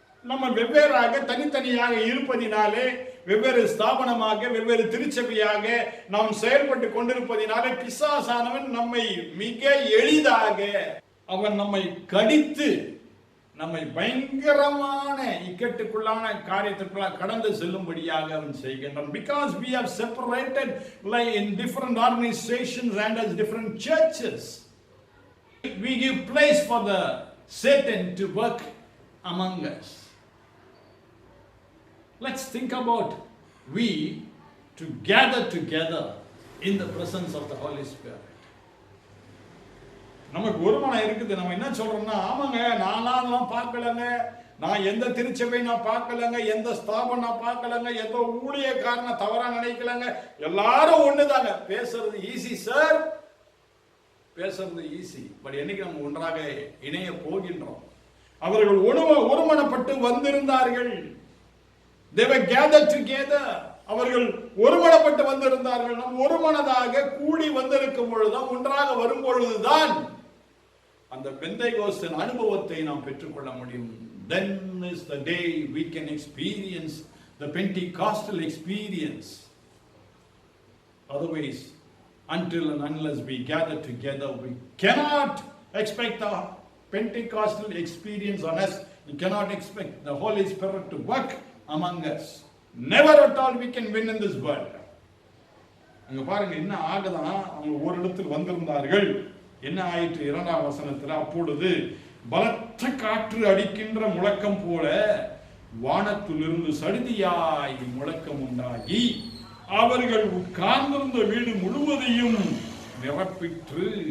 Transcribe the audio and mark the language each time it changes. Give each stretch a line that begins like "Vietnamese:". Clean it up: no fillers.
Tamil: நம்ம வெவ்வேறாக தனித்தனியாக இருப்பதினாலே, வெவ்வேறு ஸ்தாபனமாக வெவ்வேறு திருச்சபையாக நாம் செயல்பட்டு கொண்டிருப்பதினாலே பிசாசானவன் நம்மை மிக எளிதாக அவன் நம்மை கடித்து நம்மை பயங்கரமான இக்கட்டுக்குள்ளான காரியத்திற்குள்ள கடந்து செல்லும்படியாக அவன் செய்கின்றான்.
English: Because we have separated like in different organizations and as different churches, we give place for the Satan to work among us. Let's think about we to gather together in the presence of the Holy Spirit.
Tamil: நமக்கு ஒரு மனம் இருக்குது. நம்ம என்ன சொல்றோம்னா, ஆமாங்க நான்லாம் பார்க்கலங்க, நான் எந்த திருச்சபை நான் பார்க்கலங்க, எந்த ஸ்தாபனம் நான் பார்க்கலங்க, எந்த ஊழியக்காரனை தவறா நினைக்கலங்க, எல்லாரும் ஒண்ணுதாங்க. பேசுறது ஈஸி சார், பேசுறது ஈஸி. பட் என்னைக்கு நம்ம ஒன்றாக இணைய போகின்றோம்? அவர்கள் ஒருமனப்பட்டு வந்திருந்தார்கள்.
English: They were gathered together.
Tamil: அவர்கள் ஒருமனப்பட்டு வந்திருந்தார்கள். நாம் ஒருமனதாக கூடி வந்திருக்கும் பொழுதுதான், ஒன்றாக வரும் பொழுதுதான் அந்த பெந்தேகோஸ்தின் அனுபவத்தை நாம் பெற்றுக்கொள்ள முடியும்.
English: Then is the day we can experience the Pentecostal experience. Otherwise, until and unless we gather together, we cannot expect the Pentecostal experience on us. We cannot expect the Holy Spirit to work among us. Never at all we can win in this world.
Tamil: அங்க பாருங்க என்ன ஆகுதான், அவங்க ஒரு இடத்தில் வந்திருந்தார்கள். என்ன ஆயிற்று? 2ஆம் வசனத்தில், அப்பொழுது பலத்த காற்று அடிக்கின்ற முழக்கம் போல வானத்திலிருந்து சடிதியாய் முழக்கம் உண்டாகி அவர்கள் உட்கார்ந்திருந்த வீடு முழுவதையும் நிரப்பிற்று.